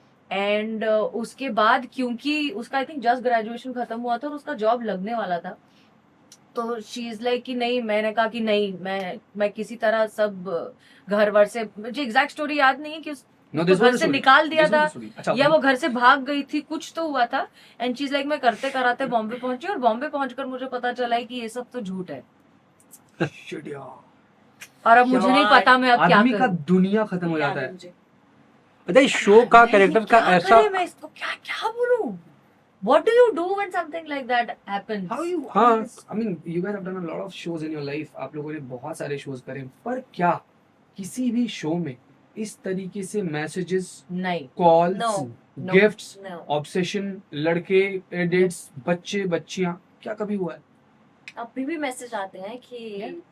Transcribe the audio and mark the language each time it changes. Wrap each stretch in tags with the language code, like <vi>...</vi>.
<hi>And उसके बाद, क्योंकि उसका</hi> <en>I think</en> <hi>जस्ट ग्रेजुएशन खत्म हुआ था और उसका जॉब लगने वाला था, तो</hi> <en>she is like</en> <hi>कि नहीं, मैंने कहा कि नहीं, मैं किसी तरह सब घर वर से, मुझे एग्जैक्ट स्टोरी याद नहीं है कि उसको घर से निकाल दिया था या वो घर से भाग गई थी, कुछ तो हुआ था।</hi> <en>and she is like</en> <hi>मैं करते कराते बॉम्बे पहुंची, और बॉम्बे पहुंचकर मुझे पता चला है कि ये सब तो झूठ है, और अब मुझे नहीं पता मैं अब क्या आदमी का करूं। दुनिया खत्म हो जाता है। अच्छा इस शो का कैरेक्टर का क्या ऐसा करें, मैं इसको क्या बोलूं?</hi> <en>What do you do when something like that happens? How you?</en> <hi>हाँ।</hi> <en>I mean, you guys have done a lot of shows in your life.</en> <hi>आप लोगों ने बहुत सारे shows करे, पर क्या किसी भी शो में इस तरीके से मैसेजेस, नहीं,</hi> <en>Calls, No. Gifts, No.</en> <hi>Obsession, लड़के, एडिट्स, बच्चे, बच्चियां, क्या कभी हुआ है? अभी भी मैसेज आते हैं कि</hi>